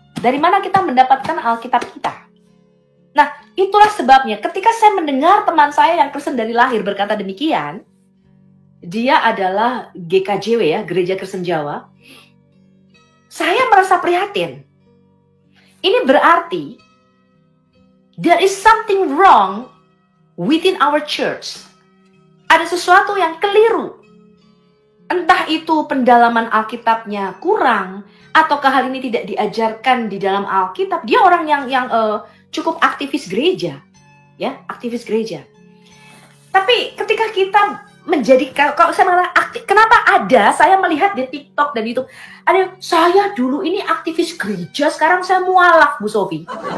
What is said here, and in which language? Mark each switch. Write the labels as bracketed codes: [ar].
[id] Dari mana kita mendapatkan Alkitab kita. Nah, itulah sebabnya ketika saya mendengar teman saya yang Kristen dari lahir berkata demikian, dia adalah GKJW ya, Gereja Kristen Jawa, saya merasa prihatin. Ini berarti [en] there is something wrong within our church. [id] Ada sesuatu yang keliru. Entah itu pendalaman Alkitabnya kurang, ataukah hal ini tidak diajarkan di dalam Alkitab. Dia orang yang cukup aktivis gereja, ya, aktivis gereja. Tapi ketika kita menjadi, kalau saya mengatakan kenapa ada, saya melihat di TikTok dan YouTube, ada saya dulu ini aktivis gereja, sekarang saya mualaf, Bu Sofi.